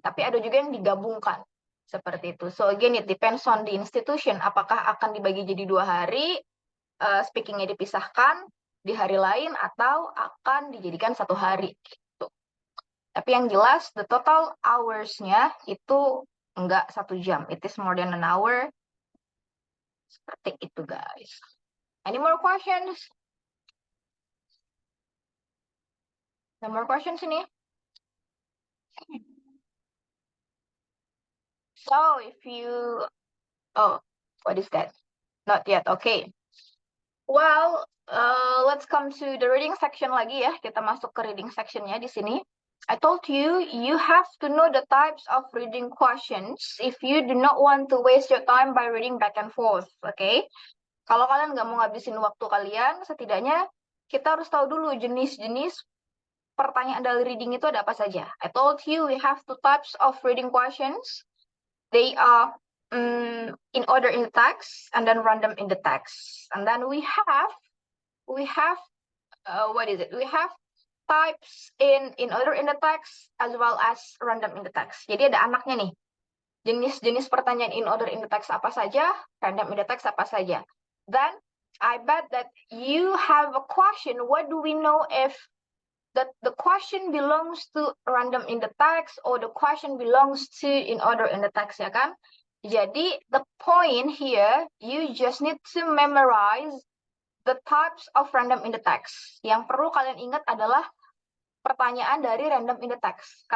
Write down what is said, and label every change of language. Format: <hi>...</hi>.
<id>Tapi ada juga yang digabungkan seperti itu.</id> <en>So again, it depends on the institution.</en> <id>Apakah akan dibagi jadi 2 hari, speakingnya dipisahkan di hari lain, atau akan dijadikan 1 hari. Gitu. Tapi yang jelas,</id> <en>the total hours-nya</en> <id>itu enggak 1 jam.</id> <en>It is more than an hour.</en> <id>Seperti itu,</id> <en>guys. Any more questions? No more questions ini? So, if you... Oh, what is that? Not yet, okay. Well, let's come to the reading section lagi ya.</en> <id>Kita masuk ke reading sectionnya di sini.</id> <en>I told you, you have to know the types of reading questions if you do not want to waste your time by reading back and forth, okay?</en> <id>Kalau kalian nggak mau ngabisin waktu kalian, setidaknya kita harus tahu dulu jenis-jenis pertanyaan dari reading itu ada apa saja.</id> <en>I told you we have 2 types of reading questions. They are in order in the text and then random in the text. And then we have what is it? We have types in order in the text as well as random in the text.</en> <id>Jadi ada anaknya nih. Jenis-jenis pertanyaan in order in the text apa saja, random in the text apa saja.</id> <en>Then I bet that you have a question. What do we know if the question belongs to random in the text or the question belongs to in order in the text, ya kan? Jadi the point here, you just need to memorize the types of random in the text.</en> <id>Yang perlu kalian ingat adalah pertanyaan dari random in the text.</id>